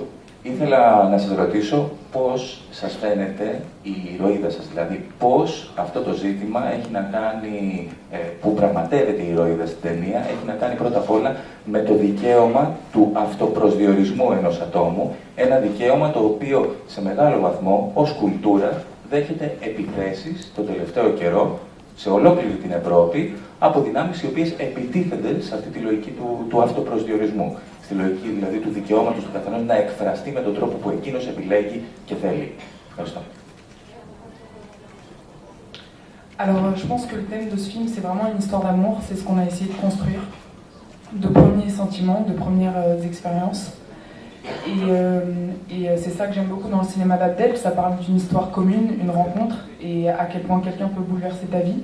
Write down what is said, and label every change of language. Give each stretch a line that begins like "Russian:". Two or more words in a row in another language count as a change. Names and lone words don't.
Greek: Ήθελα να σας ρωτήσω πώς σας φαίνεται η ηρωίδα σας, δηλαδή πώς αυτό το ζήτημα έχει να κάνει, που πραγματεύεται η ηρωίδα στην ταινία, έχει να κάνει πρώτα απ' όλα με το δικαίωμα του αυτοπροσδιορισμού ενός ατόμου, ένα δικαίωμα το οποίο σε μεγάλο βαθμό ως κουλτούρα δέχεται επιθέσεις το τελευταίο καιρό σε ολόκληρη την Ευρώπη από δυνάμεις οι οποίες επιτίθενται σε αυτή τη λογική του αυτοπροσδιορισμού. Στη λογική δηλαδή του δικαιώματος του καθενός να εκφραστεί με τον τρόπο που εκείνος επιλέγει και θέλει. Ευχαριστώ.
French: Alors, je pense que le thème de ce film, c'est vraiment une histoire d'amour, c'est ce qu'on a essayé de construire, de premiers sentiments, de premières expériences. Et c'est ça que j'aime beaucoup dans le cinéma d'Abdel, ça parle d'une histoire commune, une rencontre, et à quel point quelqu'un peut bouleverser ta vie.